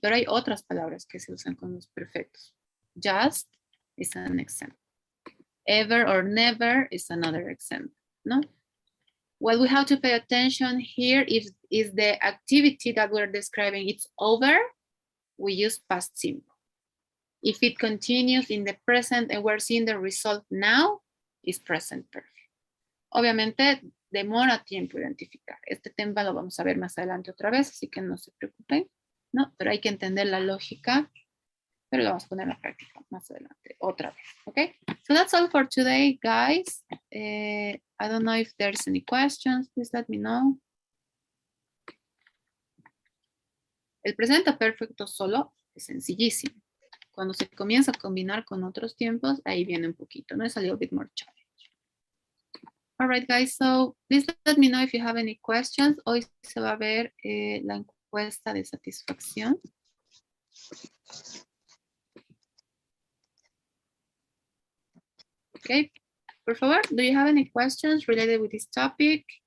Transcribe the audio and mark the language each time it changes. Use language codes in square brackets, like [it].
[es] Pero hay otras palabras que se usan con los perfectos. [en] Just is an example. Ever or never is another example, no? What we have to pay attention here is the activity that we're describing. It's over, we use past simple. If it continues in the present and we're seeing the result now, is present perfect. [es] Obviamente demora tiempo identificar. Este tema lo vamos a ver más adelante otra vez, así que no se preocupen, ¿no? Pero hay que entender la lógica, pero lo vamos a poner en la práctica más adelante, otra vez, ¿ok? [en] So that's all for today, guys. I don't know if there's any questions, please let me know. [es] El presente perfecto solo es sencillísimo. Cuando se comienza a combinar con otros tiempos, ahí viene un poquito, ¿no? Es [en] a little bit more challenge. All right, guys, so please let me know if you have any questions. [es] Hoy se va a ver la encuesta de satisfacción. [en] Okay, [es] por favor, [en] do you have any questions related with this topic?